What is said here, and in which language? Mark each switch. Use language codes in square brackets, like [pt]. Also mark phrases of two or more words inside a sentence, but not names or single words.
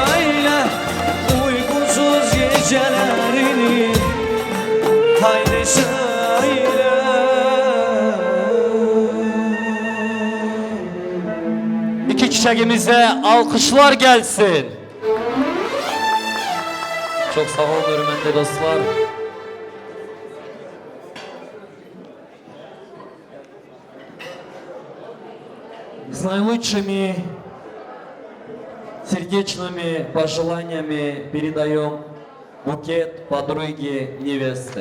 [tr] Uykusuz gecelerini haydi söyle. İki çiçeğimize alkışlar gelsin. Çok sağ olun hürmetli dostlar. [ru] С наилучшими сердечными пожеланиями передаем букет подруги невесты.